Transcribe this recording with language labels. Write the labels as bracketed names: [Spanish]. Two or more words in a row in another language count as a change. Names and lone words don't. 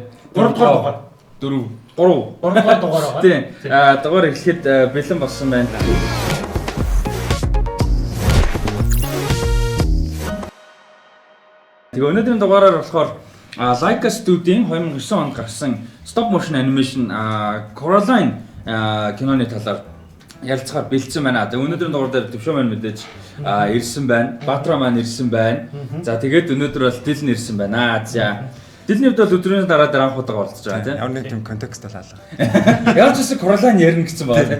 [Mongolian] 3 дахь дугаар. 3 дахь дугаар байгаа. Тийм. Дугаар эхлэхэд бэлэн болсон байна. Тэгээ өнөөдрийн дугаараар болохоор Laika Studio-ийн 2009 онд гарсан [English] stop motion animation [Mongolian] Coraline киноны талаар ярилцахаар бэлдсэн байна. Тэгээ өнөөдрийн дугаар дээр төвшөө маань мэдээж ирсэн байна. Баатар маань ирсэн байна. За тэгээд өнөөдөр бол Дилэн ирсэн байна. За Дилний хувьд бол өдрийн дараа анх удаа оролцож байгаа тийм. Ямар нэг тийм контекст талаалаа. Яаж ч Coraline ярина гэсэн байна.